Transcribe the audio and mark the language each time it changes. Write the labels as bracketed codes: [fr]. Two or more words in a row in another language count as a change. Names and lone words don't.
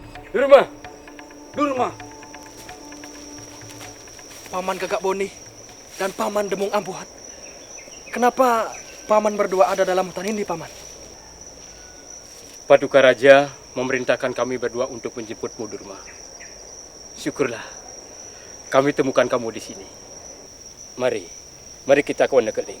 [id] Durma! Durma! Paman Gagak Boni dan Paman Demung Ampuhan. Kenapa Paman berdua ada dalam hutan ini, Paman? Paduka Raja memerintahkan kami berdua untuk menjemputmu, Durma. Syukurlah kami temukan kamu di sini. Mari kita ke Wanekeling.